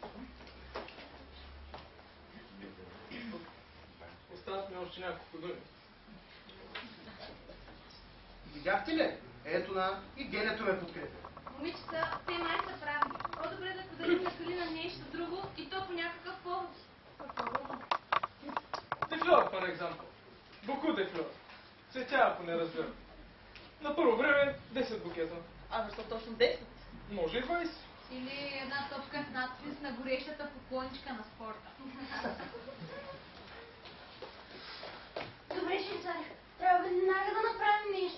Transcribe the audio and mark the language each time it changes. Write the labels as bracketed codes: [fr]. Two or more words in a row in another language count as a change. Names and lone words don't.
[bg] Остават ми още няколко думи. Видяхте ли? Ето на и Генето ме подкрепя. Момичета, те май са прави. По-добре да подарим на Калина нещо друго и то по някакъв повод. [fr] des fleurs, par exemple. Beaucoup de fleurs. [bg] Цветя, ако не разбирам. На първо време 10 букета. А защо точно 10? Може и 20. Или една топка с надпис на горещата поклонничка на спорта. Добре, швейцаря. Трябва веднага да направим нещо.